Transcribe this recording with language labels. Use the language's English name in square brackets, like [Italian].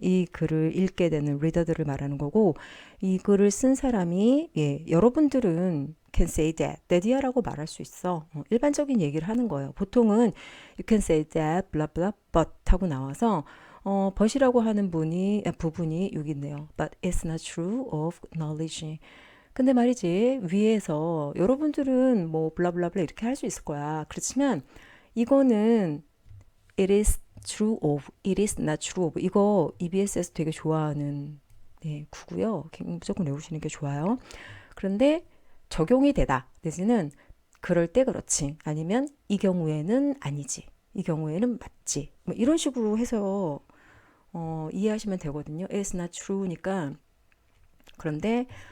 [Korean] 이 글을 읽게 되는 리더들을 말하는 거고, 이 글을 쓴 사람이, 여러분들은 [English] can say that, [Korean] that이야라고 말할 수 있어. 일반적인 얘기를 하는 거예요. 보통은 [English] you can say that, blah, blah, but [Korean] 하고 나와서, but이라고 하는 부분이 여기 있네요. [English] But it's not true of knowledge. [Korean] 근데 말이지, 위에서 여러분들은 뭐, 블라블라블라 이렇게 할 수 있을 거야. 그렇지만, 이거는 [English] it is true of, it is not true of. [Korean] 이거 EBS에서 되게 좋아하는 구고요. 무조건 외우시는 게 좋아요. 그런데 적용이 되다. 내지는 그럴 때 그렇지. 아니면 이 경우에는 아니지. 이 경우에는 맞지. 뭐 이런 식으로 해서 이해하시면 되거든요. [English] It's not true [Korean] 니까 그런데